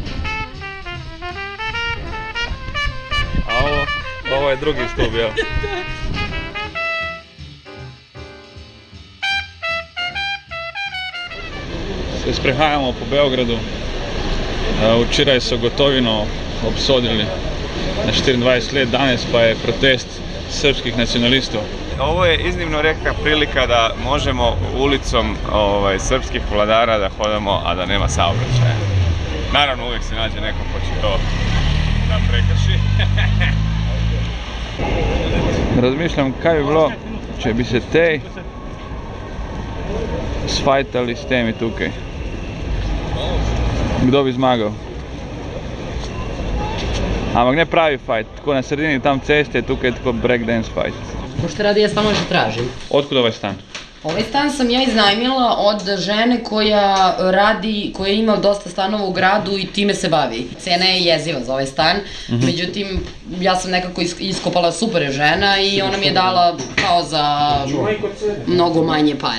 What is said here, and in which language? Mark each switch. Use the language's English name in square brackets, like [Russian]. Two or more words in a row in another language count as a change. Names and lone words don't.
[Croatian] A ovo je drugi stup, jel? [Slovenian] Se sprehajamo po Beogradu. Včeraj so Gotovino obsodili na 24 let, danes pa je protest srpskih nacionalistov. [Croatian] Ovo je iznimno rijetka prilika da možemo ulicom srpskih vladara da hodamo, a da nema saobraćaja. Naravno uvijek se nađe neko ko će to da prekrši. [Slovenian] Razmišljam kaj bi bilo, če bi se tej sfajtali s temi tukaj. Kdo bi zmagal? Ampak ne pravi fajt, tako na sredini tam ceste, tukaj je tako breakdance fajt. [Serbian] Pošto radi, ja stvarno nešto tražim. Otkud ovaj stan? Ovaj stan sam ja iznajmila od žene koja radi, koja ima dosta stanova u gradu i time se bavi. Cena je jeziva za ovaj stan, međutim ja sam nekako iskopala super žena i ona mi je dala kao za mnogo manje para.